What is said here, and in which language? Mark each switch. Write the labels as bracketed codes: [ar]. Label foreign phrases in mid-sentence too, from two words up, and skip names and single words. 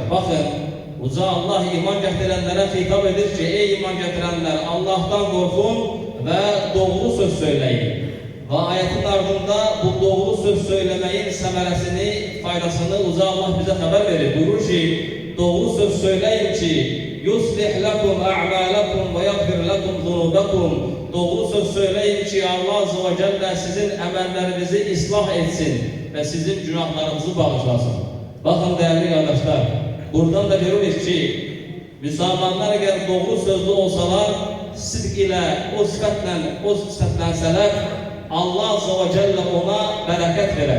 [tr] Bakın Uza Allah iman getirenlere hitap edir ki ey iman getirenler Allah'tan korkun ve doğru söz söyleyin. Ve ayetin ardında bu doğru söz söylemeyin semeresini, faydasını Uza Allah bize haber verir. Buyurur ki doğru söz söyleyin ki [ar] يصلح لكم أعمالكم ويغفر لكم ذنوبكم. [tr] Doğru söz söyleyin ki [ar] الله عز وجل [tr] sizin emellerinizi ıslah etsin ve sizin günahlarınızı bağışlasın. Bakın değerli kardeşler, buradan da görürüz ki Müslümanlar eğer doğru sözlü olsalar, sidq ile o sıfatlenseler [ar] الله عز وجل [tr] ona bereket verer.